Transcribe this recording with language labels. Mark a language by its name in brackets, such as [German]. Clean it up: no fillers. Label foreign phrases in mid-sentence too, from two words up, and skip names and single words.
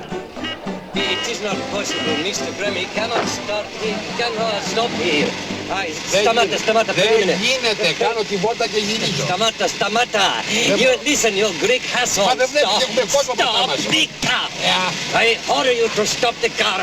[English] It is not possible, Mr. Graham. He cannot start. He cannot stop here. [Greek] Σταμάτα, περίμενε. Δεν γίνεται, κάνω τίποτα και γυρίζω. Σταμάτα. [English] You listen, you Greek asshole. [Greek] Μα δεν βλέπεις, έχουμε κόσμο μπροστά μας. [English] Stop the car. I order you to stop the car.